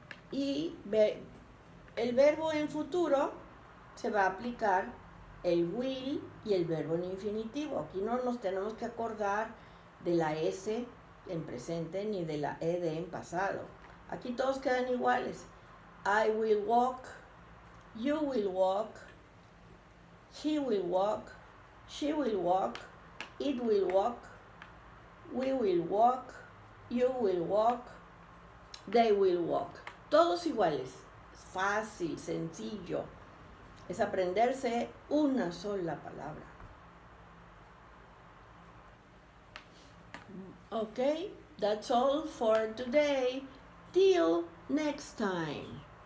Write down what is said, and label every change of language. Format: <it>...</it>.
<es>Y el verbo en futuro se va a aplicar el will y el verbo en infinitivo. Aquí no nos tenemos que acordar de la S en presente ni de la ed en pasado. Aquí todos quedan iguales.</es> <en>I will walk, you will walk, he will walk, she will walk, it will walk, we will walk, you will walk, they will walk.</en> <es>Todos iguales. Fácil, sencillo. Es aprenderse una sola palabra.</es> <en>Okay, that's all for today. Till next time.</en>